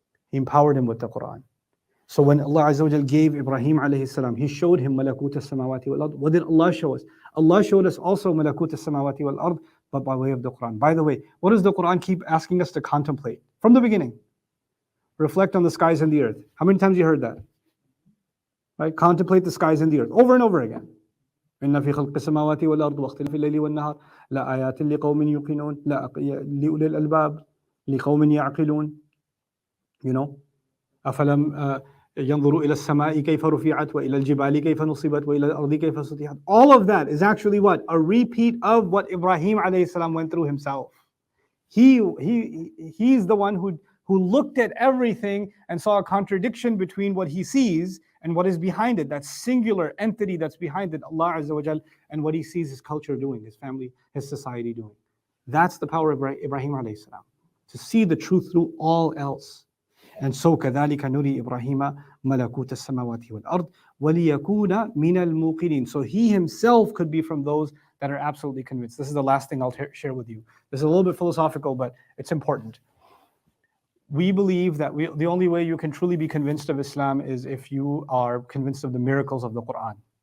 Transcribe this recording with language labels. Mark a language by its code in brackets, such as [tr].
[en] He empowered him with the Quran. So when Allah Azza wa Jal gave Ibrahim alayhi salam, He showed him malakut as-samawati wal ard. What did Allah show us? Allah showed us also malakut as-samawati wal ard, but by way of the Quran. By the way, what does the Quran keep asking us to contemplate? From the beginning. Reflect on the skies and the earth. How many times you heard that? Right? Contemplate the skies and the earth. Over and over again. [ar] إن في خلق السماوات والأرض واختلاف الليل والنهار لآيات لقوم يوقنون لأولي الألباب لقوم يعقلون. أفلم ينظروا إلى السماء كيف رفعت وإلى الجبال كيف نصبت وإلى الأرض كيف سطحت. [en] All of that is actually what? A repeat of what Ibrahim alayhi salam went through himself. He's the one who looked at everything and saw a contradiction between what he sees and what is behind it, that singular entity that's behind it, Allah Azza wa Jal, and what he sees his culture doing, his family, his society doing. That's the power of Ibrahim alayhi salam, to see the truth through all else. And so [ar] كذلك نري إبراهيم ملكوت السماوات والأرض وليكون من الموقنين. [en] So he himself could be from those that are absolutely convinced. This is the last thing I'll share with you. This is a little bit philosophical, but it's important. We believe that the only way you can truly be convinced of Islam is if you are convinced of the miracles of the Quran.